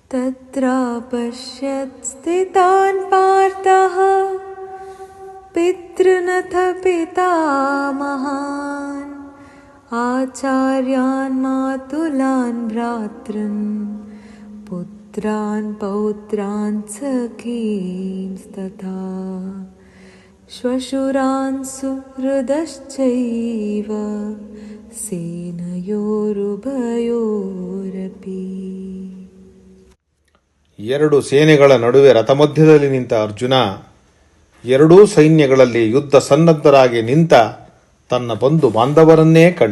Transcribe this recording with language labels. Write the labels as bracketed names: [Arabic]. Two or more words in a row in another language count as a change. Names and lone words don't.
[Sanskrit] तत्रापश्यत् स्थितान् पार्थः पितृनथ पितामहान् आचार्यान् मातुलान् भ्रातॄन् पुत्रान् पौत्रान् सखींस्तथा श्वशुरान् सुहृदश्चैव ಸೇನಯೋರುಭಯೋರಪಿ. [Kannada] ಎರಡು ಸೇನೆಗಳ ನಡುವೆ ರಥಮಧ್ಯದಲ್ಲಿ ನಿಂತ ಅರ್ಜುನ ಎರಡೂ ಸೈನ್ಯಗಳಲ್ಲಿ ಯುದ್ಧ ಸನ್ನದ್ಧರಾಗಿ ನಿಂತ ತನ್ನ ಬಂಧು ಬಾಂಧವರನ್ನೇ ಕಂಡ.